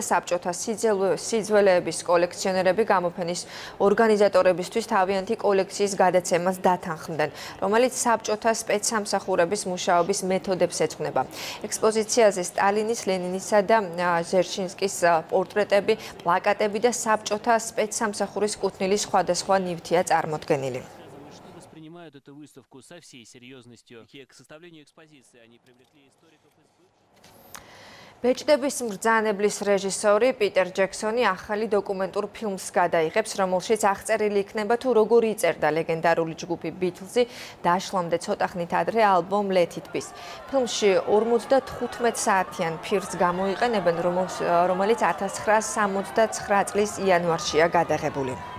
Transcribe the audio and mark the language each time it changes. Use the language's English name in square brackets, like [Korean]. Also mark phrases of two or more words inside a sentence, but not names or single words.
[Georgian] საბჭოთა სიძველეების კოლექციონერები გამოფენის ორგანიზატორებისთვის თავიანთი კოლექციის გადაცემას დათანხმდნენ, რომელიც საბჭოთა სპეცსამსახურების მუშაობის მეთოდებს ეძღვნება. ექსპოზიციაზე სტალინის, ლენინისა და ჟერშინსკის პორტრეტები, პლაკატები და საბჭოთა სპეცსამსახურის კუთვნილის სხვადასხვა ნივთია წარმოდგენილი. [Russian] Эту выставку со всей серьезностью. К составлению экспозиции они привлекли историков из [Georgian] ბეჭდების მბრძანებლის რეჟისორი პიტერ ჯექსონი ახალი დოკუმენტურ ფილმს გადაიღებს, რომელშიც აღწერილი იქნება თუ როგორ იწერდა ლეგენდარული ჯგუფი ბიტლზი დაშლამდე ცოტა ხნით ადრე ალბომ Let It Be. ფილმში 55 საათიან ფირს გამოიყენებენ, რომელიც 1969 წლის იანვარშია გადაღებული.